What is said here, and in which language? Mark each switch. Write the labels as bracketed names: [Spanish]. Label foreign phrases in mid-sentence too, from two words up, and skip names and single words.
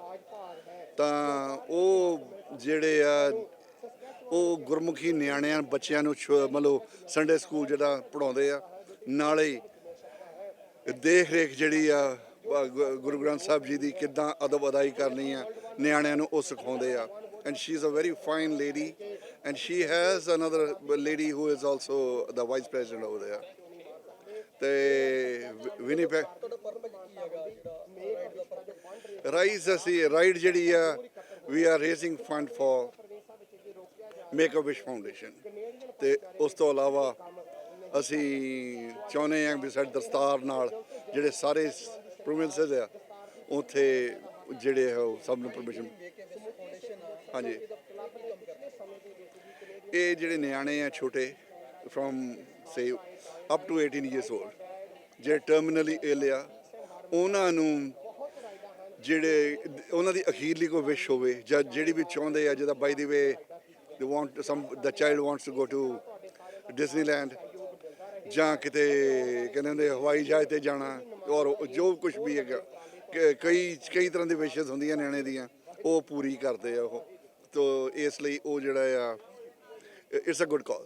[Punjabi] ਤਾਂ ਉਹ ਜਿਹੜੇ ਆ ਉਹ ਗੁਰਮੁਖੀ ਨਿਆਣਿਆਂ ਬੱਚਿਆਂ ਨੂੰ ਮਤਲਬ [English] Sunday school [Punjabi] ਜਿਹੜਾ ਪੜ੍ਹਾਉਂਦੇ ਆ, ਨਾਲੇ ਦੇਖ ਰੇਖ ਜਿਹੜੀ ਆ ਗੁਰੂ ਗ੍ਰੰਥ ਸਾਹਿਬ ਜੀ ਦੀ ਕਿੱਦਾਂ ਅਦਬ ਅਦਾਈ ਕਰਨੀ ਆ ਨਿਆਣਿਆਂ ਨੂੰ ਉਹ ਸਿਖਾਉਂਦੇ ਆ। [English] And she's a very fine lady, and she has another lady who is also the vice president over there. [Punjabi] ਤੇ Winnipeg ਰਾਈਡ ਜਿਹੜੀ ਆ [English] we are raising fund for Make a Wish Foundation। [Punjabi] ਤੇ ਉਸ ਤੋਂ ਇਲਾਵਾ ਅਸੀਂ ਚਾਹੁੰਦੇ ਹਾਂ ਵੀ ਸਾਡੇ ਦਸਤਾਰ ਨਾਲ ਜਿਹੜੇ ਸਾਰੇ ਪ੍ਰੋਵਿੰਸਸ ਆ ਉੱਥੇ ਜਿਹੜੇ ਹੈ ਉਹ ਸਭ ਨੂੰ ਪਰਮਿਸ਼ਨ। ਹਾਂਜੀ, ਇਹ ਜਿਹੜੇ ਨਿਆਣੇ ਆ ਛੋਟੇ [English] from say up to 18 years old, [Punjabi] ਜਿਹੜੇ [English] terminally ill [Punjabi] ਆ ਉਹਨਾਂ ਨੂੰ ਜਿਹੜੇ ਉਹਨਾਂ ਦੀ ਅਖੀਰਲੀ ਕੋਈ ਵਿਸ਼ ਹੋਵੇ ਜਾਂ ਜਿਹੜੀ ਵੀ ਚਾਹੁੰਦੇ ਆ ਜਿੱਦਾਂ [English] by the way they want some the child wants to go to Disneyland [Punjabi] ਜਾਂ ਕਿਤੇ ਕਹਿੰਦੇ ਹੁੰਦੇ ਹਵਾਈ ਜਹਾਜ਼ 'ਤੇ ਜਾਣਾ ਔਰ ਜੋ ਕੁਝ ਵੀ ਹੈਗਾ ਕਈ ਤਰ੍ਹਾਂ ਦੀ ਵਿਸ਼ੇਸ ਹੁੰਦੀਆਂ ਨਿਆਣੇ ਦੀਆਂ ਉਹ ਪੂਰੀ ਕਰਦੇ ਆ ਉਹ ਤੋ ਇਸ ਲਈ ਉਹ ਜਿਹੜਾ ਆ [English] it's a good cause.